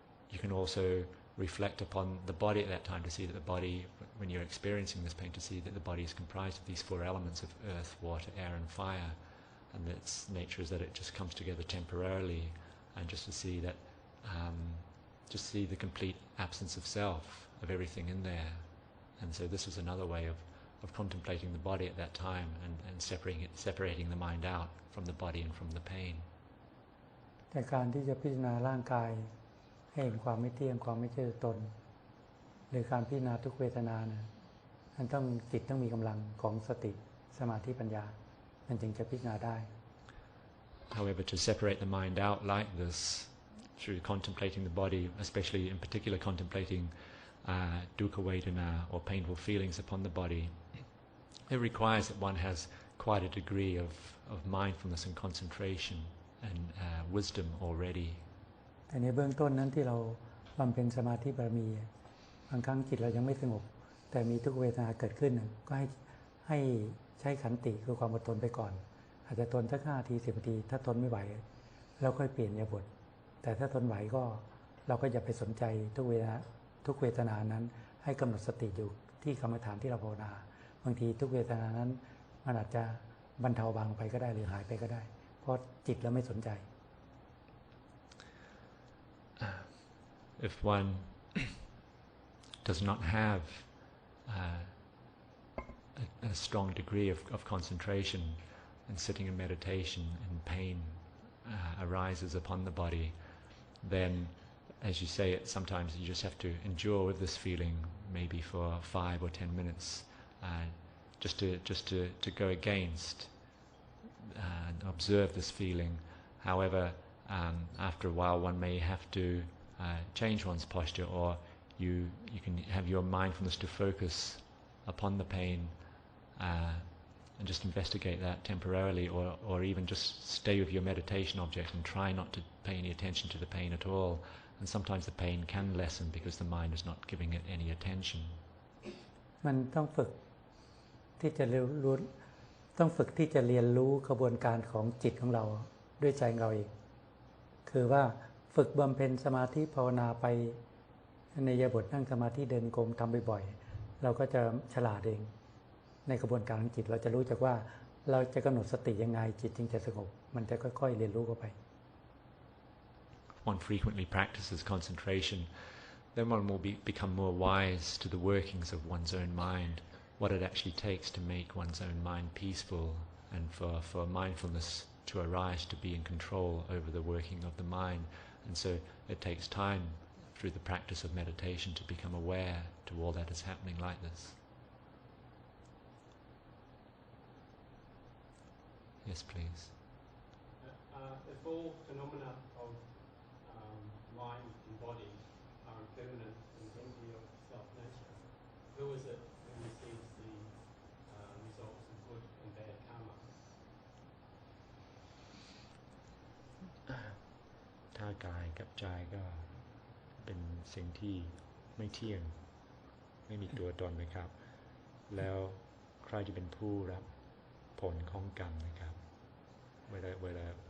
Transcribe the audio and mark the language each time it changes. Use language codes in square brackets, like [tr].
[en] you can also reflect upon the body at that time to see that the body, when you're experiencing this pain, to see that the body is comprised of these four elements of earth, water, air and fire, and its nature is that it just comes together temporarily, and just to see that, just see the complete absence of self, of everything in there. And so this was another way of contemplating the body at that time and separating the mind out from the body and from the pain. [th] แต่การที่จะพิจารณาร่างกายให้เห็นความไม่เที่ยงความไม่ใช่ตัวตนหรือการพิจารณาทุกเวทนาเนี่ยมันต้องจิตต้องมีกำลังของสติสมาธิปัญญามันจึงจะพิจารณาได้ [en] However, to separate the mind out like this through contemplating the body, especially in particular contemplating dukkha vedana or painful feelings upon the body, it requires that one has quite a degree of mindfulness and concentration and wisdom already. [th] แต่ในเบื้องต้นนั้นที่เราบำเพ็ญสมาธิบารมีบางครั้งจิตเรายังไม่สงบแต่มีทุกเวทนาเกิดขึ้นก็ให้ใช้ขันติคือความอดทนไปก่อนอาจจะทนสัก5 นาที10 นาทีถ้าทนไม่ไหวเราค่อยเปลี่ยนอิริยาบถแต่ถ้าทนไหวก็เราก็อย่าไปสนใจทุกเวทนานั้นให้กำหนดสติอยู่ที่กรรมฐานที่เราภาวนาบางทีทุกเวทนานั้นมันอาจจะบรรเทาบางไปก็ได้หรือหายไปก็ได้เพราะจิตเราไม่สนใจ [en] If one does not have a strong degree of concentration and sitting in meditation and pain arises upon the body, then, as you say, sometimes you just have to endure with this feeling maybe for 5 or 10 minutes, just to go against and observe this feeling. However, after a while one may have to change one's posture, or you can have your mindfulness to focus upon the pain and just investigate that temporarily, or even just stay with your meditation object and try not to pay any attention to the pain at all. And sometimes the pain can lessen because the mind is not giving it any attention. [th] มันต้องฝึกที่จะรู้ต้องฝึกที่จะเรียนรู้กระบวนการของจิตของเราด้วยใจเราเองคือว่าฝึกบำเพ็ญสมาธิภาวนาไปในอิริยาบถนั่งสมาธิเดินกรมทำบ่อยๆเราก็จะฉลาดเองในกระบวนการของจิตเราจะรู้จักว่าเราจะกำหนดสติยังไงจิตจึงจะสงบมันจะค่อยๆเรียนรู้เข้าไป [en] One frequently practices concentration, then one will become more wise to the workings of one's own mind, what it actually takes to make one's own mind peaceful, and for mindfulness to arise, to be in control over the working of the mind. And so it takes time through the practice of meditation to become aware to all that is happening like this. Yes, please. If all phenomena of mind and body are impermanent and empty of self-nature, who is it who receives the results of good and bad karma? [th] ถ้ากายกับใจก็เป็นสิ่งที่ไม่เที่ยงไม่มีตัวตนนะครับแล้วใครจะเป็นผู้รับผลของกรรมนะครับเวลา